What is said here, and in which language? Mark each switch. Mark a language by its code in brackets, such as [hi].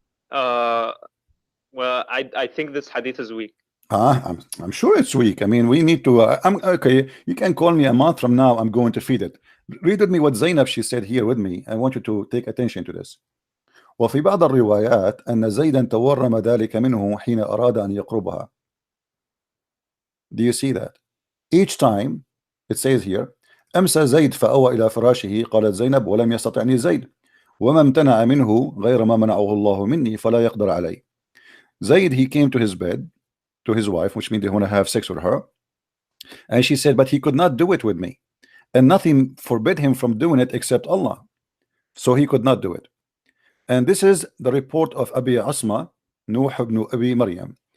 [en] Well, I think this hadith is weak. I'm sure it's weak. I mean, we need to. Okay. You can call me a month from now. I'm going to feed it. Read with me what Zainab she said here with me. I want you to take attention to this. [ar] وفي بعض الروايات أن زيدا تورم ذلك منه حين أراد أن يقربها. [en] Do you see that? Each time it says here [ar] أمسى زيد فأوى إلى فراشه قالت زينب ولم يستطعني زيد وما امتنع منه غير ما منعه الله مني فلا يقدر علي. [en] Zaid, he came to his bed, to his wife, which means they want to have sex with her, and she said, but he could not do it with me, and nothing forbid him from doing it except Allah, so he could not do it. And this is the report of Abi Asma, Nuh ibn Abi Maryam.